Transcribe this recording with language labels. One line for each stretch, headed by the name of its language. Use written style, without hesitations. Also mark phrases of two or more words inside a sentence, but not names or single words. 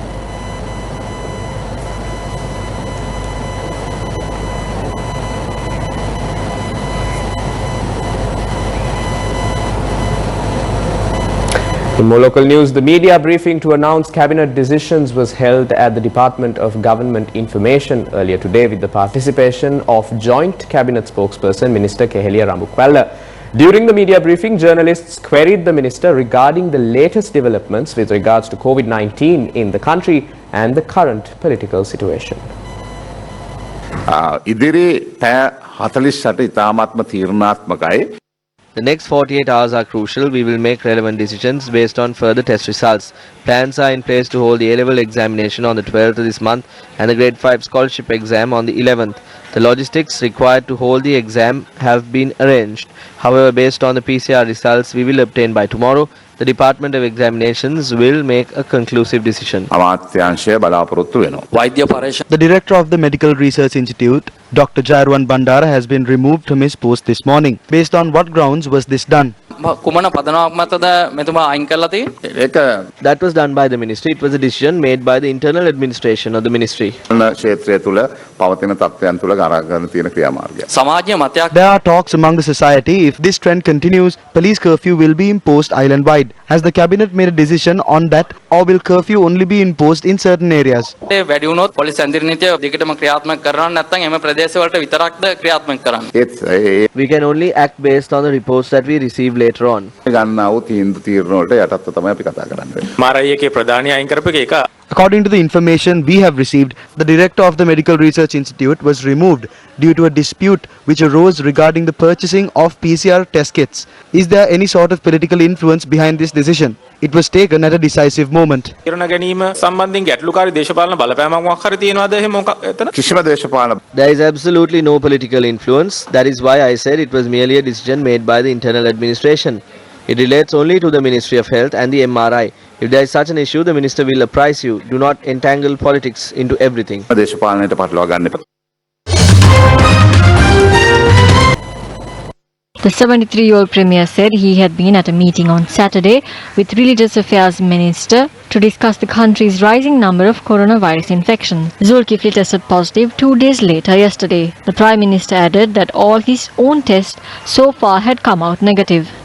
English: In more local news, the media briefing to announce cabinet decisions was held at the Department of Government Information earlier today with the participation of Joint Cabinet spokesperson Minister Keheliya Rambukwalla. During the media briefing, journalists queried the minister regarding the latest developments with regards to COVID-19 in the country and the current political situation.
Sinhala: ඉදිරි පැය 48 ඉතාමත්ම තීරණාත්මකයි.
English: The next 48 hours are crucial. We will make relevant decisions based on further test results. Plans are in place to hold the A-level examination on the 12th of this month and the grade 5 scholarship exam on the 11th. The logistics required to hold the exam have been arranged. However, based on the PCR results we will obtain by tomorrow, the Department of Examinations will make a conclusive decision.
Sinhala: අමාත්‍යාංශය බලාපොරොත්තු වෙනවා. වෛද්‍ය පරීක්ෂණ
English: The director of the Medical Research Institute, Dr. Jairwan Bandara, has been removed from his post this morning. Based on what grounds was this done?
Sinhala: කුමන පදනමක් මතද මෙතුමා අයින් කරලා තියෙන්නේ? ඒක
English: That was done by the ministry. It was a decision made by the internal administration of the ministry.
Sinhala: ක්ෂේත්‍රය තුළ පවතින තත්ත්වයන් තුළ ගණන් තියෙන ක්‍රියාමාර්ගය. සමාජීය මතයක්
English: There are talks among the society. If this trend continues, police curfew will be imposed island-wide. Has the cabinet made a decision on that, or will curfew only be imposed in certain areas?
Sinhala: වැඩි වුණොත් පොලිස් ඇඳිරි නීතිය දිගටම ක්‍රියාත්මක කරනවා නැත්නම් එම ප්‍රදේශවලට විතරක්ද ක්‍රියාත්මක කරන්නේ? ඒත්
English: We can only act based on the reports that we receive later on.
Sinhala: ගන්නා වූ තීරණ වලට යටත්ව තමයි අපි කතා කරන්නේ. මාරයියගේ ප්‍රධානී අයින් කරපු එක
English: According to the information we have received, the director of the Medical Research Institute was removed due to a dispute which arose regarding the purchasing of PCR test kits. Is there any sort of political influence behind this decision? It was taken at a decisive moment.
Sinhala: තීරණ ගැනීම සම්බන්ධයෙන් ගැටලුකාරී දේශපාලන බලපෑමක් මොකක් හරි තියෙනවද එහෙම මොකක් එතන? කිසිම දේශපාලන
English: There is absolutely no political influence. That is why I said it was merely a decision made by the internal administration. It relates only to the Ministry of Health and the MRI. If there is such an issue, the minister will apprise you. Do not entangle politics into everything.
Sinhala: දේශපාලනයට පටලවා ගන්න එපා.
English: The 73-year-old premier said he had been at a meeting on Saturday with Religious Affairs Minister to discuss the country's rising number of coronavirus infections. Zulkifli tested positive 2 days later yesterday. The Prime Minister added that all his own tests so far had come out negative.